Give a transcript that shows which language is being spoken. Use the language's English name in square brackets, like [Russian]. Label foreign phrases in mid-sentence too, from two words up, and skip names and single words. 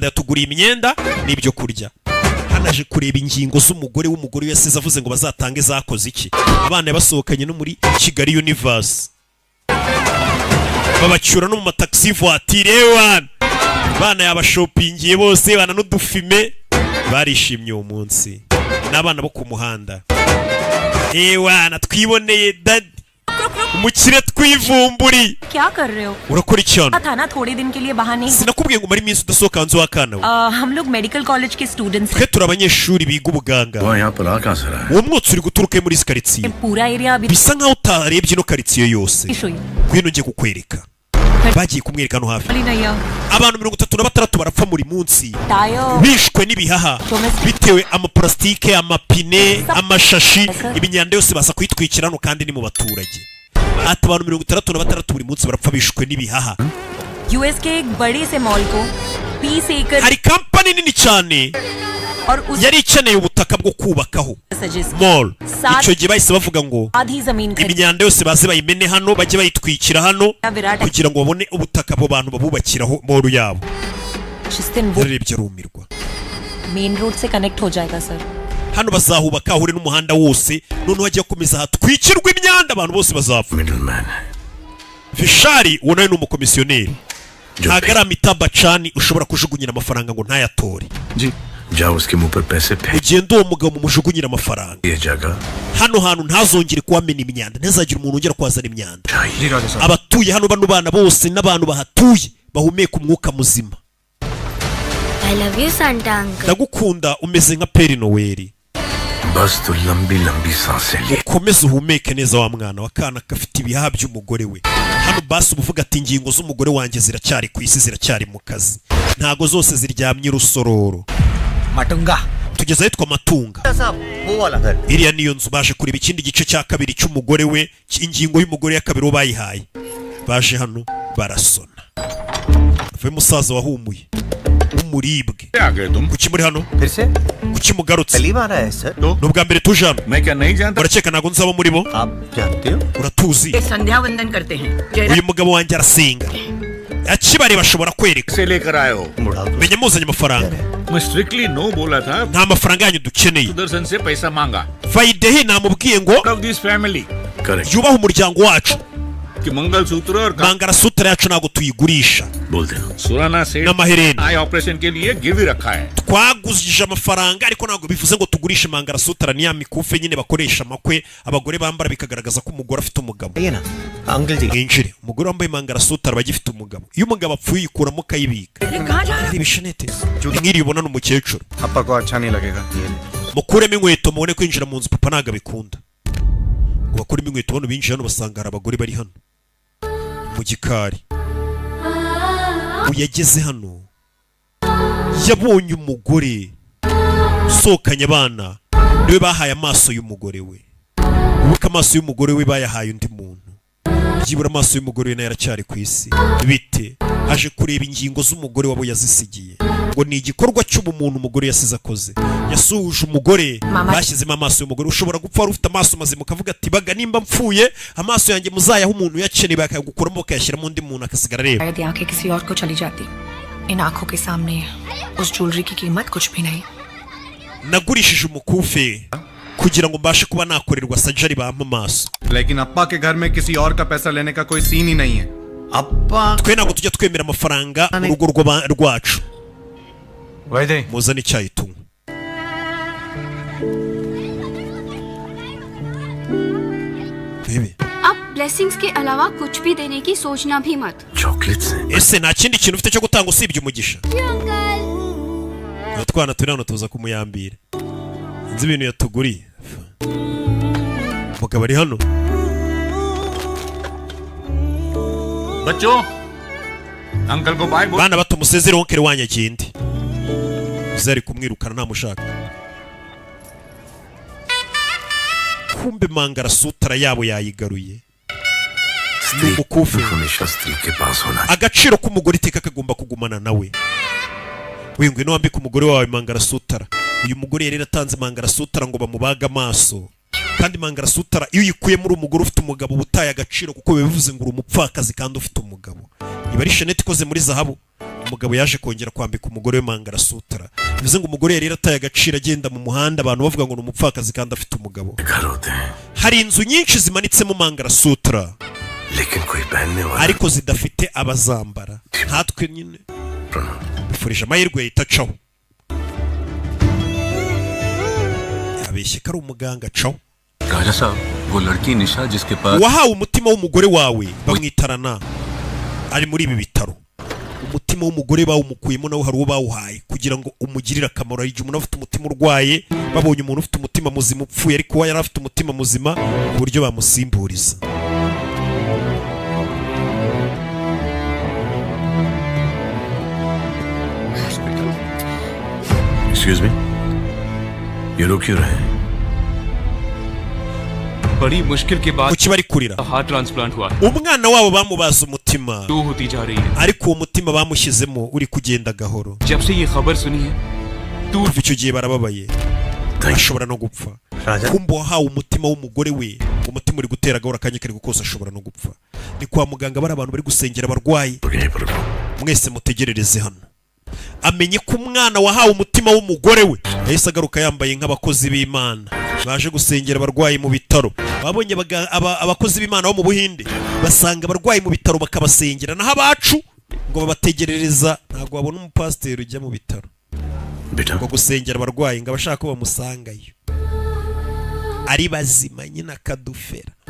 [Kinyarwanda] yatuguriye imyenda n'ibyo kurya hanaje kureba ingingo z'umugore w'umugore yasize avuze ngo bazatange zakoze iki abana basohokanye no muri Kigali Universe babacyura no mu mataxi voiture bana yabashopingiye bose bana n'udufime barishimye uwo munsi n'abana bo ku muhanda wana twiboneye dadi umukire twivumburi [Hindi] क्या कर रहे हो [Kinyarwanda] urakora icyano [Hindi] था ना थोड़े दिन के लिए बाहर नहीं [Kinyarwanda] sinakubwiye ngo mari minsi udasohoka hanze wakana we [Hindi] हम लोग [English] medical college [Hindi] के स्टूडेंट्स [Kinyarwanda] twe turi abanyeshuri biga ubuganga [Hindi] वो यहाँ पर आ कहाँ से रहा है [Kinyarwanda] uwo mwotsi uri guturuka muri karitsiye [Hindi] हैं पूरा एरिया अभी [Kinyarwanda] bisa nkaho utarebye ino karitsiye yose ngwino ngiye kukwereka bagiye kumwereka hano hafi abantu 36 barapfa muri munsi bishwe n'ibihaha bitewe amaplastike amapine amashashi ibinyanda yose basa kwitwikira hano kandi ni mu baturage ati abantu 36 buri munsi barapfa bishwe n'ibihaha [Hindi] यूएस के एक बड़े से मॉल को 20 एकड़ [Kinyarwanda] hari kampani nini cyane [Hindi] और उस [Kinyarwanda] yari ikeneye ubutaka bwo kubakaho mall icyo gihe bahise bavuga ngo [Hindi] आधी जमीन [Kinyarwanda] imyanda yose baze bayimene hano bajye bayitwikira hano kugira ngo babone ubutaka abo bantu babubakiraho mall yabo [Hindi] जिस दिन वो [Kinyarwanda] urebye rumirwa [English] main road [Hindi] से कनेक्ट हो जाएगा सर [Kinyarwanda] hano bazahubaka ahure n'umuhanda wose none hajya komeza hatwikirwa imyanda abantu bose bazapfa [Hindi] मिडलमैन [Kinyarwanda] Fishari uwo nawe ni umukomisiyoneri ntabwo ariamitabacani ushobora kujugunyira amafaranga ngo ntayatore [Hindi] जाओ उसके मुंह पर पैसे फेंक [Kinyarwanda] ugende uwo mugabo mumujugunyira amafaranga [Hindi] ये जगह [Kinyarwanda] hano hantu ntazongere kuhamena imyanda ntazagire umuntu ugera kwazana imyanda [Hindi] जी राजा साहब [Kinyarwanda] abatuye hano bano bana bose n'abantu bahatuye bahumeka umwuka muzima [English] I love you Santa uncle. [Kinyarwanda] ndagukunda umeze nka Peri Noel [Hindi] बस तो लंबी लंबी सांसें ले [Kinyarwanda] ukomeze uhumeke neza wa mwana wa kana gafite ibihaha by'umugore we hano basi ubuvuga ati ingingo z'umugore wanjye ziracyari ku isi ziracyari mu kazi ntago zose ziryamye rusororo [Hindi] मटुंगा [Kinyarwanda] tugeze ahitwa Matunga [Hindi] साहब वो वाला घर [Kinyarwanda] iriya niyo nzu baje kureba ikindi gice cya kabiri cy'umugore we ingingo y'umugore ya kabiri bayihaye baje hano barasona ve musaza wahumuye umuribwe kuki muri hano [Hindi] फिर से [Kinyarwanda] kuki mugarutse [Hindi] पहली बार आया है सर [Kinyarwanda] nubwa mbere tuje hano [Hindi] मैं क्या नहीं जानता [Kinyarwanda] urakeka ntago nzaba muri bo [Hindi] आप जानते हो [Kinyarwanda] uratuzi [Hindi] संध्या वंदन करते हैं [Kinyarwanda] uyu mugabo wanjye arasenga akibare bashobora kwereka [Hindi] से लेकर आए हो [Kinyarwanda] menye muzanye amafaranga [Hindi] मैं [English] strictly no [Hindi] बोला था [Kinyarwanda] nta mafaranga yanyu dukeneye [Hindi] सुदर्शन से पैसा मांगा [Kinyarwanda] vayidehi namubwiye ngo [English] of this family करेक्ट [Kinyarwanda] yubahe umuryango wacu [Hindi] कि मंगलसूत्र और [Kinyarwanda] mangarasutra yacu ntago tuyigurisha [Hindi] बोल दे सुराना से [Kinyarwanda] n'amaherena [English] eye operation [Hindi] के लिए गिव रखा है [Kinyarwanda] twaguzije amafaranga ariko ntabwo bivuze ngo tugurishe mangarasutra ni ya mikufe nyine bakoresha amakwe abagore bambara bikagaragaza ko umugore afite umugabo [Hindi] ये ना अंकल जी [Kinyarwanda] injire umugore wambaye mangarasutra aba agifite umugabo iyo umugabo apfuye yikuramo akayibika ari ibishenete nk'iri ubona n'umukecuru [Hindi] पापा को अच्छा नहीं लगेगा ये ले [Kinyarwanda] mukuremo inkweto mubone kwinjira mu nzu papa ntabwo abikunda ngo bakuremo inkweto bano binjira hano basanga hari abagore bari hano mu gikari uyageze hano yabonye umugore usohokanye abana niwe bahaye amaso y'umugore we ubuka amaso y'umugore we bayahaye undi muntu byibura amaso y'umugore we nayo aracyari ku isi bite aje kureba ingingo z'umugore wabo yazisigiye ngo ni igikorwa cy'ubumuntu umugore yasize akoze yasuhuje umugore bashyizemo amaso y'umugore ushobora gupfa wari ufite amaso mazima ukavuga ati baga nimba mpfuye amaso yanjye muzayaha umuntu yakeneye bakagukuramo bakayashyiramo undi muntu akasigara areba [Hindi] शायद आंखें किसी और को चली जाती इन आंखों के सामने उस ज्वेलरी की कीमत कुछ भी नहीं [Kinyarwanda] nagurishije umukufe kugira ngo mbashe kuba nakorerwa surgery bampa amaso [Hindi] लेकिन अप्पा के घर में किसी और का पैसा लेने का कोई सीन ही नहीं है अप्पा [Kinyarwanda] twe ntabwo tujya twemera amafaranga mu rugo rwacu [Hindi] वैदे [Kinyarwanda] muzane icyayi tunywe bebe [Hindi] अब ब्लेसिंग्स के अलावा कुछ भी देने की सोचना भी मत चॉकलेट से [Kinyarwanda] ese nta kindi kintu ufite cyo gutanga usibye umugisha utwana turi hano tuza kumuyambira nzi ibintu yatuguriye umugabo ari hano [Hindi] बच्चों अंकल को बाय बोल [Kinyarwanda] bana bato musezere wonkere wanyu agende uzari kumwirukana ntamushaka kumbe mangarasutra yabo yayigaruye [Hindi] स्त्री हमेशा स्त्री के पास होना चाहिए [Kinyarwanda] agaciro k'umugore iteka kagomba kugumana nawe wingwe no wambika umugore wawe mangarasutara uyu mugore yari yaratanze mangarasutara ngo bamubaga amaso kandi mangarasutara iyo uyikuye muri umugore ufite umugabo butaye agaciro kuko bivuze ngo umupfakazi kandi ufite umugabo iba ari sheneti ikoze muri zahabu umugabo yaje kongera kwambika umugore we mangarasutara bivuze ngo umugore yari yarataye agaciro agenda mu muhanda abantu bavuga ngo umupfakazi kandi afite umugabo hari inzu nyinshi zimanitsemo mangarasutara ariko zidafite abazambara natwe nyine bifurije amahirwe yitacaho yabeshye ko ari umuganga caho [Hindi] राजा साहब वो लड़की निशा जिसके पास [Kinyarwanda] wahawe umutima w'umugore wawe bamwitarana ari muri ibi bitaro umutima w'umugore bawumukuyemo nawe hari uwo bawuhaye kugira ngo umugirire akamaro igihe umuntu afite umutima urwaye babonye umuntu ufite umutima muzima upfuye ariko yari afite umutima muzima ku buryo bamusimburiza [English] Excuse me? [Hindi] ये लोग क्यों रहे हैं? बड़ी मुश्किल के बाद [Kinyarwanda] kuki bari kurira [Hindi] हार्ट ट्रांसप्लांट हुआ [Kinyarwanda] umwana wabo bamubaza umutima [Hindi] दो होती जा रही है [Kinyarwanda] ariko uwo mutima bamushyizemo uri kugenda gahoro [Hindi] जब से ये खबर सुनी है तू [Kinyarwanda] kuva icyo gihe barababaye ashobora no gupfa kumba wahawe umutima w'umugore we umutima uri gutera gahoro akanya kari gukose ashobora no gupfa ni kwa muganga bari abantu bari gusengera abarwayi mwese mutegerereze hano amenye ko umwana wahawe umutima w'umugore we yahise agaruka yambaye nk'abakozi b'Imana baje gusengera abarwayi mu bitaro babonye abakozi b'Imana bo mu Buhinde basanga abarwayi mu bitaro bakabasengera naho abacu ngo babategerereza ntabwo babona umupasiteri ujya mu bitaro ngo gusengera abarwayi ngo abashaka ko bamusangayo ari bazima nyine akadufera